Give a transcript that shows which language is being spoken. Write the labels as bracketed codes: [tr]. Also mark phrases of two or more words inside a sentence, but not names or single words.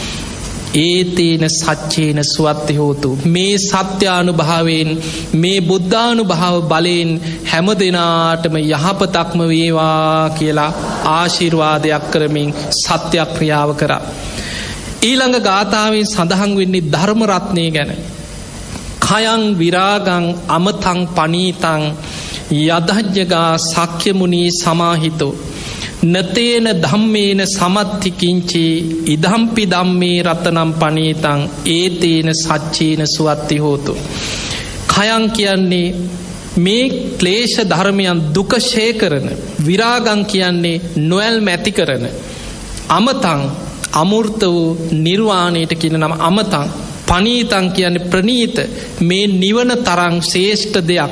[pi] ඒතේන සච්චේන සුවත්ති හෝතු [si] මේ සත්‍යානුභාවයෙන් මේ බුද්ධානුභාව බලයෙන් හැම දෙනාටම යහපතක්ම වේවා කියලා ආශිර්වාදයක් කරමින් සත්‍යක්‍රියාව කරා. ඊළඟ ගාථාවෙන් සඳහන් වෙන්නේ ධර්ම රත්නය ගැන. [pi] කයං විරාගං අමතං පනීතං යදජ්ජගා සක්්‍යමුණී සමාහිතෝ නතේන ධම්මේන සමත්තිකින්චි ඉදම්පි ධම්මේ රතනම් පනීතං ඒතේන සච්චේන සුවත්ති හෝතු. [si] කයං කියන්නේ මේ ක්ලේශ ධර්මයන් දුකශය කරන විරාගං කියන්නේ නොයල් මැති කරන අමතං අමෘත වූ නිර්වාණයට කියන නම [pi] අමතං පනීතං [si] කියන්නේ ප්‍රනීත මේ නිවන තරං ශ්‍රේෂ්ඨ දෙයක්.